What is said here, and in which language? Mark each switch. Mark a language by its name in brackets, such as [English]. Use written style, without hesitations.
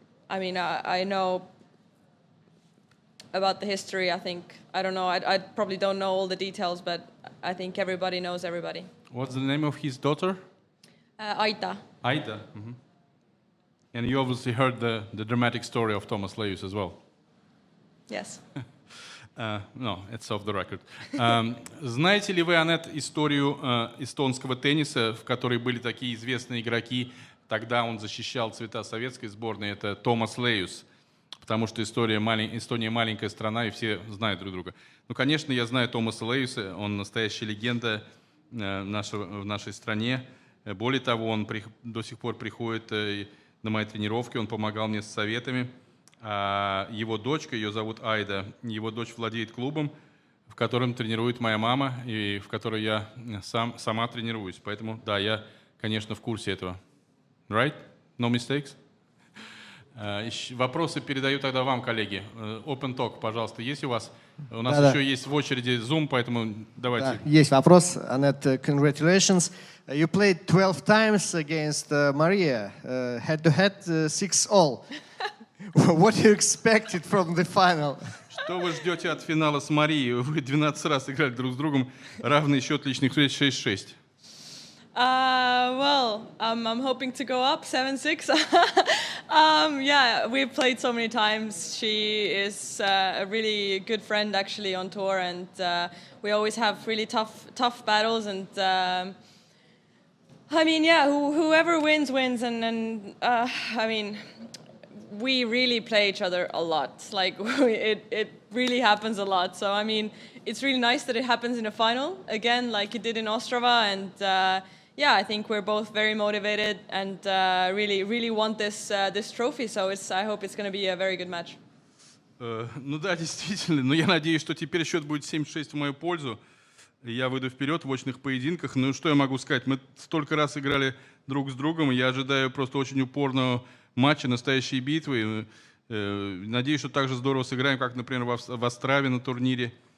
[English] I mean, I know about the history. I think I don't know. I probably don't know all the details, but I think everybody knows everybody. What's the name of his daughter? Aida. Aida. Mm-hmm. And you obviously heard the dramatic story of Toomas Leius as well. Yes. No, it's off the record. [Russian] Знаете ли вы, Анетт, историю эстонского тенниса, в которой были такие известные игроки? Тогда он защищал цвета советской сборной. Это Томас Лейус. Потому что Эстония маленькая страна, и все знают друг друга. Ну, конечно, я знаю Томаса Лейуса. Он настоящая легенда в нашей стране. Более того, он до сих пор приходит на мои тренировки. Он помогал мне с советами. А его дочка, ее зовут Айда, его дочь владеет клубом, в котором тренирует моя мама, и в которой я сама тренируюсь. Поэтому, да, я, конечно, в курсе этого. [English] Right? No mistakes? [Russian] Вопросы передаю тогда вам, коллеги. Open Talk, пожалуйста, есть у вас? У нас еще есть в очереди Zoom, поэтому давайте. Да, есть вопрос. Anett, congratulations. [English] You played 12 times against Maria, head-to-head, 6-all. What do you expected from the final? [Russian] Что вы ждете от финала с Марией? Вы 12 раз играли друг с другом, равный счет личных встреч 6-6. [English] Well, I'm hoping to go up 7-6. Yeah, we've played so many times. She is a really good friend actually on tour, and we always have really tough battles. And I mean, yeah, whoever wins, and I mean, we really play each other a lot. Like it really happens a lot. So I mean, it's really nice that it happens in a final again, like it did in Ostrava, and yeah, I think we're both very motivated and really want this trophy. So I hope it's going to be a very good match. [Russian] Ну да, действительно. Но я надеюсь, что теперь счет будет 7-6 в мою пользу. Я выйду вперед в очных поединках. Ну что я могу сказать? Мы столько раз играли друг с другом. Я ожидаю просто очень упорного матча, настоящие битвы. Надеюсь, что так же здорово сыграем, как, например, в Острове на турнире.